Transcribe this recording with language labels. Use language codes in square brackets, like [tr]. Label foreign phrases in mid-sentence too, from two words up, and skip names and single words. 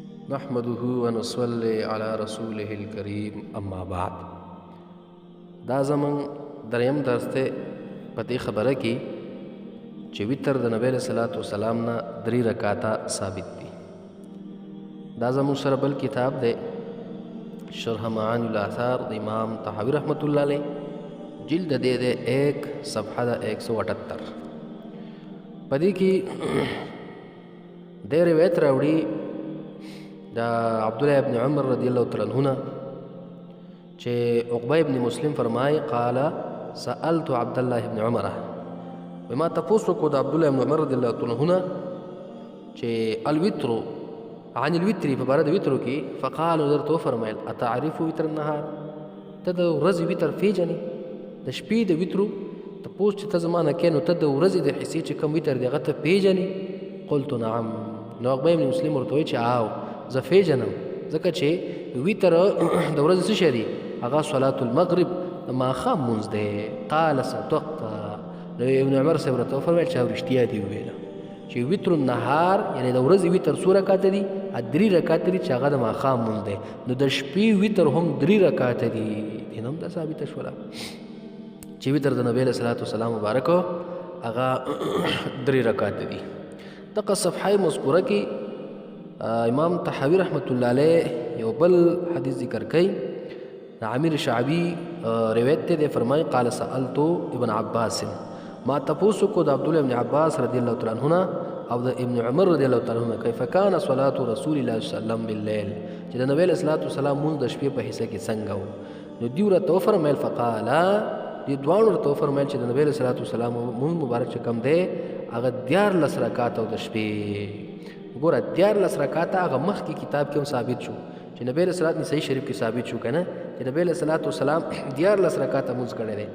[ar] نحمده ونصلي على رسوله الكريم اما بعد. [ps] دا زمون دریم درس ته په دې خبره کې چې وتر د نبی [ar] صلی الله علیه وسلم [ps] نه 3 رکعاته ثابت دي. دا زمون سره بل کتاب دی شرح معانی الاثار د امام طحاوی [ar] رحمت الله علیه، [ps] جلد دې ده 1 صفحه 178. په دې کې د روایت راوړي دا عبدالله ابن عمر [ar] رضی الله تعالی عنہ [ps] چې عقبه ابن مسلم فرمای [ar] قال سألت عبد الله ابن عمر، [ps] وما تاسو کو د عبدالله ابن عمر [ar] رضی الله تعالی عنہ [ps] چې [ar] الوتر عن الوتر [ps] په بار د وتر کې فقال درته فرمایل [ar] اتعرف وتر النهار، [ps] ته د ورځې وتر پیژنې؟ د شپې د وتر تاسو چې ته زمانه کې نو ته د ورځې د حصے چې کوم وتر دی هغه ته پیژنې؟ [ar] قلت نعم. [ps] نو عقبه ابن مسلم ورته وایي چې آو زه پیژنم، ځکه چې وتر د ورځې څه شی دی؟ هغه [ar] صلات المغرب [ps] د ماښام لمونځ دی. [ar] قال صدقت. [ps] نو ابن عمر صاحب راته وفرمیل چې رښتیا دې وویله چې [ar] وتر النهار [ps] یعنې د ورځې وتر څو رکعاته دي؟ 3 رکعاته دي چې هغه د ماښام لمونځ دی. نو د شپې وتر هم 3 رکعاته دي. دې هم دا ثابته شوله چې وتر د نبی [ar] صلی الله علیه وسلم [ps] مبارک هغه 3 رکعاته دي. دغه صفحه مذکوره کې امام طحاوی [ar] رحمت الله علیه [ps] یو بل حدیث ذکر کوي. عامر شعبی روایت ته فرمای [ar] قال سألت ابن عباس، [ps] ما تاسو کو د عبدالله ابن عباس [ar] رضی الله تعالی عنہ [ps] او د ابن عمر [ar] رضی الله تعالی عنہ کیف کان صلاه رسول الله صلی الله علیه وسلم بالليل، [ps] چې د نبی [ar] صلی الله علیه وسلم [ps] مونږ د شپې په حصہ کې څنګه وو؟ نو دیو راته فرمایل فقال دی دوان ورته فرمایل چې د نبی [ar] صلی الله علیه وسلم [ps] مونږ مبارک چې کم دی هغه 14 رکعات او د شپې ګوره 14 رکعات هغه مخکې کتاب کې هم ثابت شو چې نبی [ar] صلی الله علیه وسلم [ps] صحیح شریف کې ثابت شو کنه چې نبی [ar] صلی الله علیه وسلم [ps] 14 رکعات مونږ کړی دی.